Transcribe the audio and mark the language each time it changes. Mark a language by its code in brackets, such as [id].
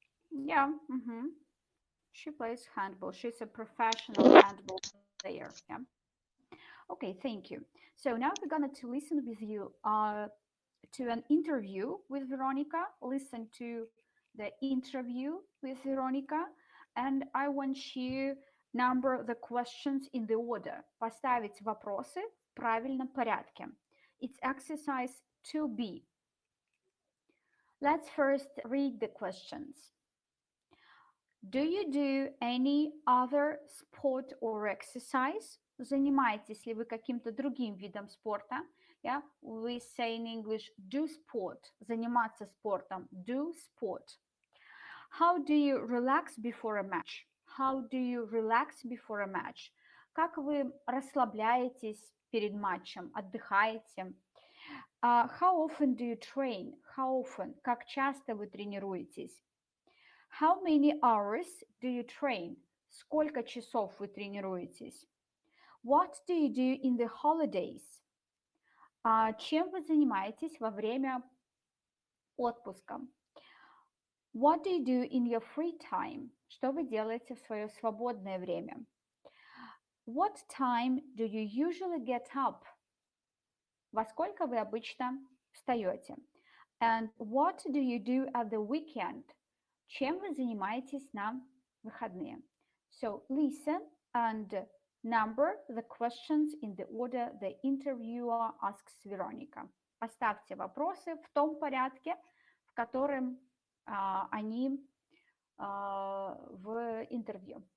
[en] Yeah, she plays handball. She's a professional handball player. Yeah. Okay, thank you. So now we're gonna to listen with you to an interview with Veronica. Listen to the interview with Veronica, and I want you number the questions in the order. [ru] Поставить вопросы в правильном порядке. [en] It's exercise 2B. Let's first read the questions. Do you do any other sport or exercise? [ru] Занимаетесь ли вы каким-то другим видом спорта? [en] Yeah, we say in English do sport. [ru] Заниматься спортом. [en] Do sport. How do you relax before a match? How do you relax before a match? [ru] Как вы расслабляетесь перед матчем, отдыхаете? [en] How often do you train? How often? [ru] Как часто вы тренируетесь? [en] How many hours do you train? [ru] Сколько часов вы тренируетесь? [en] What do you do in the holidays? [ru] Чем вы занимаетесь во время отпуска? [en] What do you do in your free time? [ru] Что вы делаете в свое свободное время? [en] What time do you usually get up? [ru] Во сколько вы обычно встаете? [en] And what do you do at the weekend? [ru] Чем вы занимаетесь на выходные? [en] So listen and Number the questions in the order the interviewer asks Veronica. [ru] Поставьте вопросы в том порядке, в котором они в интервью.